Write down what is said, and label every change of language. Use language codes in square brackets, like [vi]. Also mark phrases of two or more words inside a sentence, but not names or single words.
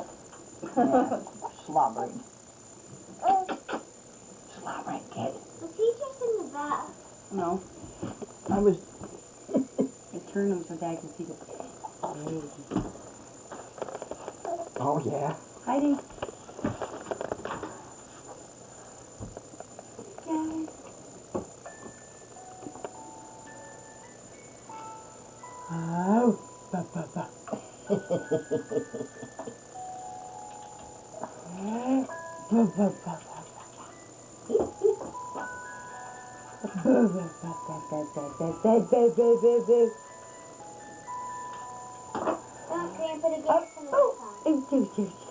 [en] Yeah, slobbering. Slobbering kid. Was he just in the bath? No. I was... I turned him so Dad can see the... Oh, yeah. Heidi. Oh. Ba, ba, ba. Ba, ba, ba, ba. Don't Grandpa to get some of this time.